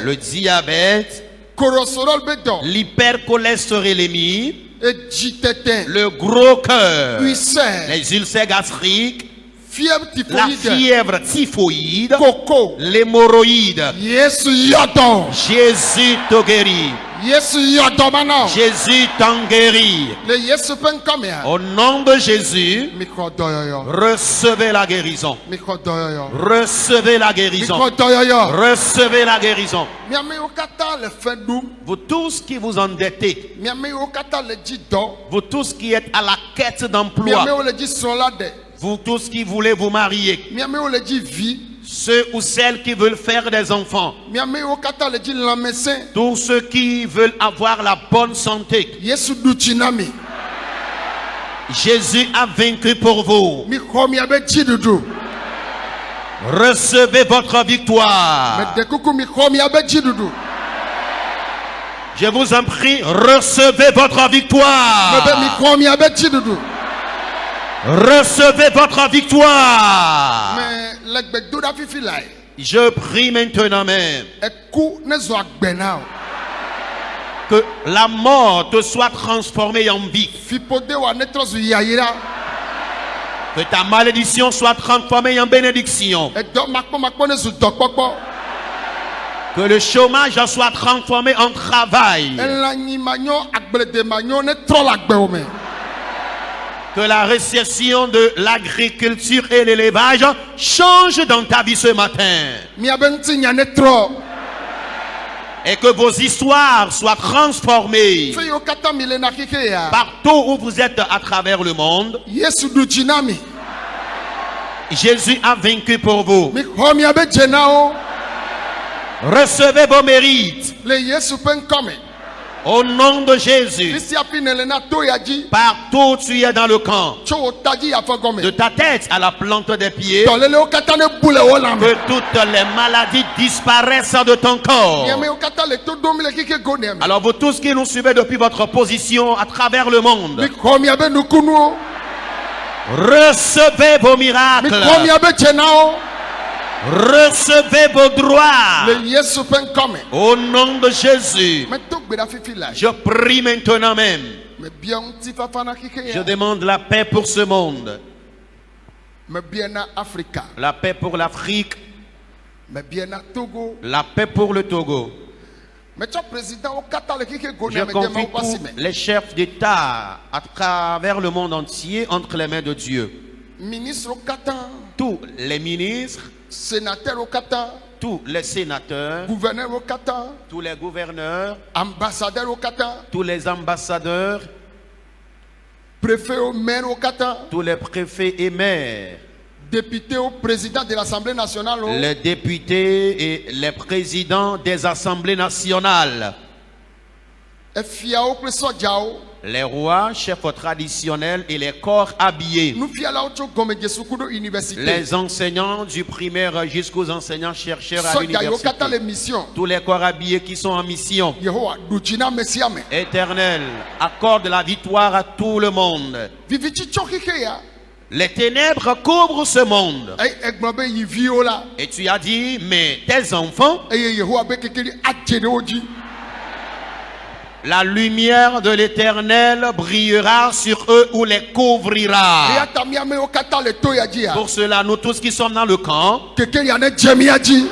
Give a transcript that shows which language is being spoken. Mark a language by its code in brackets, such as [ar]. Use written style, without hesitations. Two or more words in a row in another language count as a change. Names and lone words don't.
[fr] le diabète, [ee] Cholesterol be dɔ. [fr] l'hypercholestérolémie, [ee] Edzi tete. [fr] le gros cœur, [ee] Ulcère. [fr] les ulcères gastriques, Fièvre la typhoïde. fièvre typhoïde, [ee] Koko. [fr] l'hémorroïde. [ee] Yesu yɔ dɔ. [fr] Jésus te guérit. [ee] Yesu yɔ dɔ ma nɔ. [fr] Jésus t'en guérit. [ee] Le Yesu ƒe ŋkɔmea. [fr] Au nom de Jésus, [ee] Mikɔ dɔyɔyɔ. [fr] recevez la guérison. [ee] Mikɔ dɔyɔyɔ. [fr] Recevez la guérison. [ee] Mikɔ dɔyɔyɔ. [fr] Recevez la guérison. [ee] Miame yiwo katã le fɛ ɖum. [fr] Vous tous qui vous endettez, [ee] Miame yiwo katã le dzi dɔ. [fr] vous tous qui êtes à la quête d'emploi, [ee] Miame yiwo le dzi srɔ̃ la ɖe. [fr] vous tous qui voulez vous marier, [ee] Miame yiwo le dzi vi. [fr] Ceux ou celles qui veulent faire des enfants. [ee] Miame wo kata le dzi lãmesẽ. [fr] Tous ceux qui veulent avoir la bonne santé. [ee] Yesu ɖu tsi na mi. [fr] Jésus a vaincu pour vous. [ee] Mi xɔ miabe dziɖuɖu. [fr] Recevez votre victoire. [ee] Mede kuku mi xɔ miabe dziɖuɖu. [fr] Je vous en prie, recevez votre [ee] Mebe mi [fr] victoire. [ee] xɔ miabe dziɖuɖu. [fr] Recevez votre victoire. [ee] Me le gbedoɖa fifi lae. [fr] Je prie maintenant même [ee] Eku ne zɔ agbe na o. [fr] que la mort te soit transformée en vie. [ee] Fiƒode wa ne trɔ zu yayra. [fr] Que ta malédiction soit transformée en bénédiction. [ee] Edɔ makpɔmakpɔ ne zu dɔkpɔkpɔ. [fr] Que le chômage soit transformé en travail. [ee] Elãnyi ma nyɔ, agblede ma nyɔ ne trɔ le agbewo me. [fr] Que la récession de l'agriculture et l'élevage change dans ta vie ce matin. [ee] Miabe ŋutinya ne trɔ. [fr] Et que vos histoires soient transformées. [ee] Fe yiwo katã mi le na xixe ya. [fr] Partout où vous êtes à travers le monde, [ee] Yesu ɖu dzi na mi. [fr] Jésus a vaincu pour vous. [ee] Mi xɔ miabe dze na wo. [fr] Recevez vos mérites. [ee] Le Yesu ƒe ŋkɔ me. [fr] Au nom de Jésus. [ee] Fisia pi ne le na to ya dzi. [fr] Partout où tu es dans le camp. [ee] Tso wo ta dzi yafɔ gɔme. [fr] De ta tête à la plante des pieds. [ee] Tɔlelewo katã ne bu le wo lãme. [fr] Que toutes les maladies disparaissent de ton corps. [ee] Miamewo katã le to dom le xixe go ne me. [fr] Alors vous tous qui nous suivez depuis votre position à travers le [ee] Mi [fr] monde, [ee] xɔ miabe nukunuwo. [fr] recevez vos [ee] Mi [fr] miracles. [ee] xɔ miabe dze na wo. [fr] Recevez vos droits. [ee] Le Yesu ƒe ŋkɔ me. [fr] Au nom de Jésus. [ee] Meto gbe ɖa fifi lae. [fr] Je prie maintenant même. [ee] Me bia ŋutifafa na xixe [fr] Je [ee] ya. [fr] demande la paix pour ce monde. [ee] Me bia na Afrika. [fr] La paix pour l'Afrique. [ee] Me bia na Togo. [fr] La paix pour le Togo. [ee] Metsɔ président wo katã le xixe go [fr] Je [ee] ne me de ma [fr] confie [ee] wo ƒe asi [fr] tous [ee] me. [fr] les chefs d'État à travers le monde entier entre les mains de Dieu. [ee] Ministre wo katã. [fr] Tous les ministres, [ee] Sénateur wo katã. [fr] tous les sénateurs, [ee] Gouverneur wo katã. [fr] tous les gouverneurs, [ee] Ambassadeur wo katã. [fr] tous les ambassadeurs, [ee] Préfet wo maire wo katã. [fr] tous les préfets et maires, Député au président de l'Assemblée nationale. [ee] wo. [fr] les députés et les présidents des assemblées nationales, [ee] Efiawo kple sɔdzawo. [fr] les rois, chefs traditionnels et les corps habillés, [ee] Nufialawo tso gɔmedzesuku ɖo université. [fr] les enseignants du primaire jusqu'aux enseignants chercheurs à [ee] Sɔdza yiwo katã le [fr] l'université, [ee] mission. [fr] tous les corps habillés qui sont en mission. [ee] Yehowa ɖu dzi na ame sia ame. [fr] Éternel, accorde la victoire à tout le monde. [ee] Vivitsi tsɔ xixe ya. [fr] Les ténèbres couvrent ce monde. [ee] Eye egblɔ be yi viwo la. [fr] Et tu as dit, mais tes enfants, [ee] Eye Yehowa be kekeli adze ɖe wo dzi. [fr] la lumière de l'Éternel brillera sur eux ou les couvrira. [ee] Eya ta mi amewo katã le to ya dzi ya. [fr] Pour cela, nous tous qui sommes dans le camp, [ee] Kekelia ne dze mia dzi.